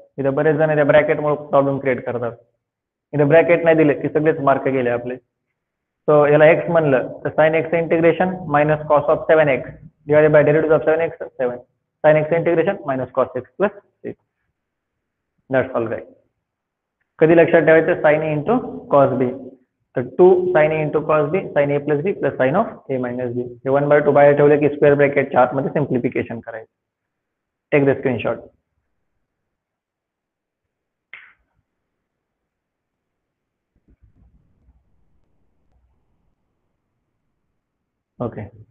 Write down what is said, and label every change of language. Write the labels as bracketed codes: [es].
[mr] इथे बरेच जण त्या ब्रॅकेटमुळे प्रॉब्लेम क्रिएट करतात. इथे ब्रॅकेट नाही दिले की सगळेच मार्क गेले आपले. सो याला एक्स म्हणलं तर sine x integration minus cos of 7x divided by derivative of 7x 7 sine x integration minus cos x plus 6. [en] That's all guys. [mr] कधी लक्षात ठेवायचं साइन ए इंटू कॉस बी. तर 2 sign A into cos B sign A plus B plus sign of A minus बी. हे 1/2 बाहेर ठेवले की square ब्रॅकेटच्या आतमध्ये simplification करायचं. [en] Take the screenshot. Okay.